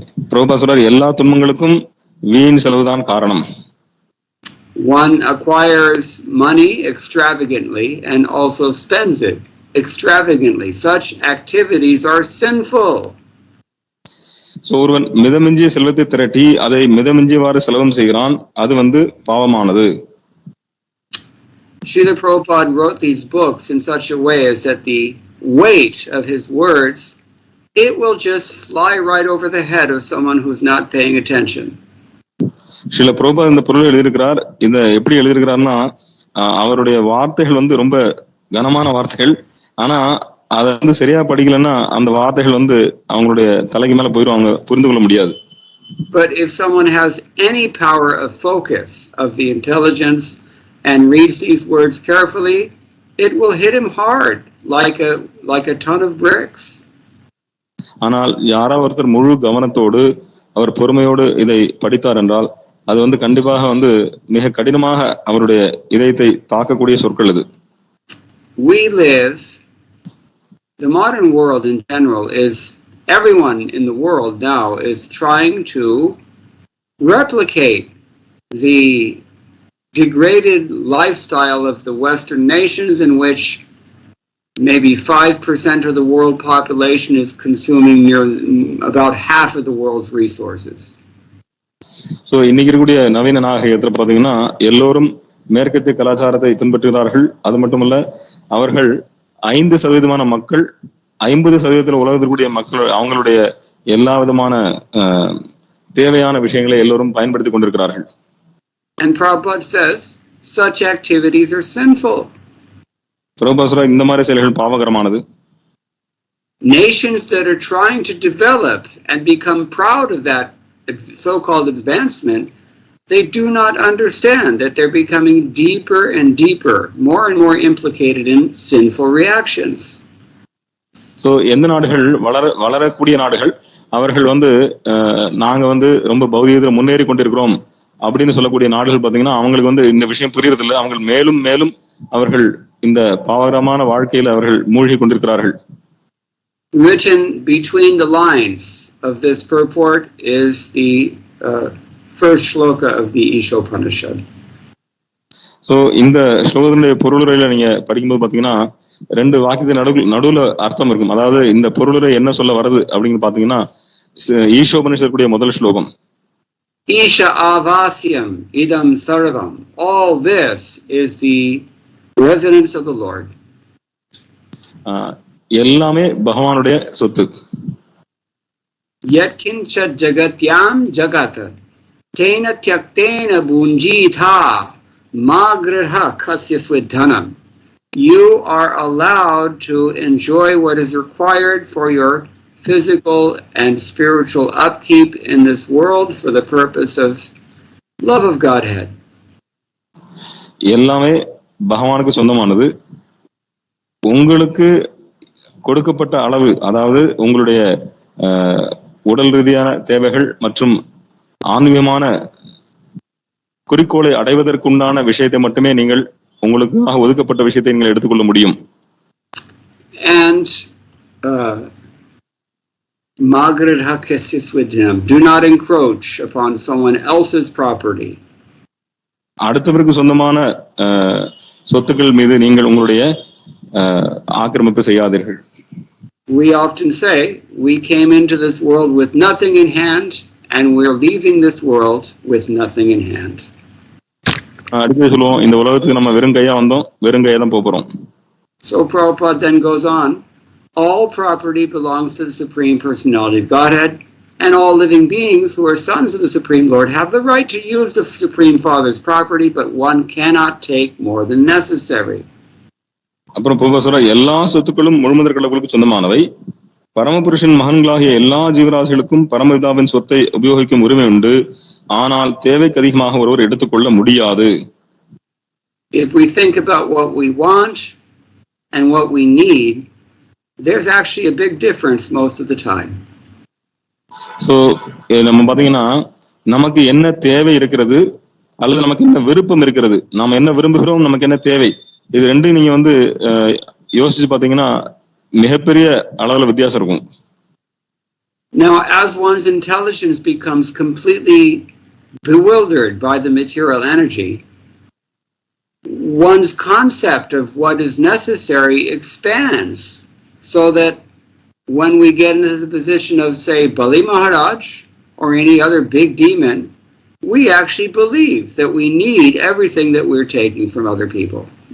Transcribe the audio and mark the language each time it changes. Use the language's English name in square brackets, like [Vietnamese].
[Tamil] பிரபுபாதர் சொல்றார், எல்லா துன்பங்களுக்கும் வீண் செலவுதான் காரணம். [English] One acquires money extravagantly and also spends it extravagantly. Such activities are sinful. [Tamil] So ஒருவன் மிதமிஞ்சிய செல்வத்தை திரட்டி அதை மிதமிஞ்சியவாறு செலவும் செய்கிறான், அது வந்து பாவமானது. [English] Srila Prabhupada wrote these books in such a way as that the weight of his words, it will just fly right over the head of someone who's not paying attention. [Tamil] Srila Prabhupad இந்த பொருள் எழுதியிருக்கிறார். இந்த எப்படி எழுதியிருக்கிறார்னா, அவருடைய வார்த்தைகள் வந்து ரொம்ப கனமான வார்த்தைகள். ஆனா அதை வந்து சரியா படிக்கலன்னா அந்த வார்த்தைகள் வந்து அவங்களுடைய தலைக்கு மேல போயிடும், அவங்க புரிந்து கொள்ள முடியாது. [English] But if someone has any power of focus of the intelligence and reads these words carefully, it will hit him hard like a ton of bricks. [Tamil] ஆனால் யாராவது ஒருத்தர் முழு கவனத்தோடு அவர் பொறுமையோடு இதை படித்தார் என்றால் அது வந்து கண்டிப்பாக வந்து மிக கடினமாக அவருடைய இதயத்தை தாக்கக்கூடிய சொற்கள் இது. [English] We live, the modern world in general is, everyone in the world now is trying to replicate the degraded lifestyle of the Western nations, in which maybe 5% of the world population is consuming near about half of the world's resources. [Tamil] So இன்னைக்கு இருக்கக்கூடிய நவீன நாகரிகத்தில் பார்த்தீங்கன்னா எல்லோரும் மேற்கத்திய கலாச்சாரத்தை பின்பற்றுகிறார்கள். அது மட்டுமல்ல, அவர்கள் 5% மக்கள் 50% உலகத்திற்குரிய மக்கள் அவங்களுடைய எல்லா விதமான தேவையான விஷயங்களை எல்லோரும் பயன்படுத்திக் கொண்டிருக்கிறார்கள். [English] And Prabhupada says such activities are sinful. [Tamil] பிரபுபாதர் இந்த மாதிரி செயல்கள் பாவகரமானது. [English] Nations that are trying to develop and become proud of that so-called advancement, they do not understand that they're becoming deeper and deeper, more and more implicated in sinful reactions. [Tamil] So எந்த நாடுகள் வளரக்கூடிய நாடுகள் அவர்கள் வந்து நாங்க வந்து ரொம்ப பௌதிகத்தில் முன்னேறி கொண்டிருக்கிறோம் அப்படின்னு சொல்லக்கூடிய நாடுகள் பார்த்தீங்கன்னா அவங்களுக்கு வந்து இந்த விஷயம் புரியறது இல்லை. அவங்க மேலும் மேலும் அவர்கள் இந்த பாவகரமான வாழ்க்கையில் அவர்கள் மூழ்கி கொண்டிருக்கிறார்கள். [English] Written between the lines of this purport is the first shloka of the Ishopanishad. [Tamil] So இந்த ஸ்லோகத்தினுடைய பொருளுரையில நீங்க படிக்கும்போது பாத்தீங்கன்னா ரெண்டு வாக்கியத்தின் நடுவுல அர்த்தம் இருக்கும். அதாவது இந்த பொருளுரை என்ன சொல்ல வருது அப்படின்னு பாத்தீங்கன்னா ஈஷோபனிஷத்துடைய முதல் ஸ்லோகம், [Sanskrit] Isha avasyam idam sarvam. [English] All this is the residence of the Lord. [Tamil] எல்லாமே பகவானுடைய சொத்து. [Sanskrit] Yat kincha jagatyam jagata tena tyaktena bunjitha magraha kasya swidhanam. [English] You are allowed to enjoy what is required for your physical and spiritual upkeep in this world for the purpose of love of Godhead. [Tamil] எல்லாமே பகவானுக்கு சொந்தமானது. உங்களுக்கு கொடுக்கப்பட்ட அளவு, அதாவது உங்களுடைய உடல் ரீதியான தேவைகள் மற்றும் ஆன்மீகமான குறிக்கோளை அடைவதற்குண்டான விஷயத்தை மட்டுமே நீங்கள் உங்களுக்காக ஒதுக்கப்பட்ட விஷயத்தை நீங்கள் எடுத்துக்கொள்ள முடியும். [English] And do not encroach upon someone else's property. [Tamil] அடுத்தவருக்கு சொந்தமான சொத்துக்கள் மீது நீங்கள் உங்களுடைய ஆக்கிரமிப்பு செய்யாதீர்கள். [English] We often say we came into this world with nothing in hand and we're leaving this world with nothing in hand. [Tamil] அடிக்கடி சொல்லுவோம், இந்த உலகத்துக்கு நம்ம வெறும் கையா வந்தோம், வெறும் கையா தான் போறோம். [English] So Prabhupada then goes on, all property belongs to the Supreme Personality of Godhead, and all living beings who are sons of the Supreme Lord have the right to use the Supreme Father's property, but one cannot take more than necessary. [Tamil] அப்புறம் பிரபுபாதர் எல்லா சொத்துக்களும் முழுமுதற் கடவுளுக்கு சொந்தமானவை. பரமபுருஷன் மகன்களாகிய எல்லா ஜீவராசிகளுக்கும் பரமபிதாவின் சொத்தை உபயோகிக்கும் உரிமை உண்டு. ஆனால் தேவைக்கு அதிகமாக ஒருவர் எடுத்துக்கொள்ள முடியாது. [English] If we think about what we want and what we need, there's actually a big difference most of the time. [Tamil] So நம்ம பாத்தீங்கன்னா நமக்கு என்ன தேவை இருக்கிறது அல்லது நமக்கு என்ன விருப்பம் இருக்கிறது, நாம என்ன விரும்புகிறோம், நமக்கு என்ன தேவை, இது ரெண்டும் நீங்க வந்து யோசிச்சு பாத்தீங்கன்னா மிகப்பெரிய அளவுல வித்தியாசம் இருக்கும். [English] Now, as one's intelligence becomes completely bewildered by the material energy, one's concept of what is necessary expands, so that when we get into the position of, say, Bali Maharaj or any other big demon, we actually believe that we need everything that we're taking from other people.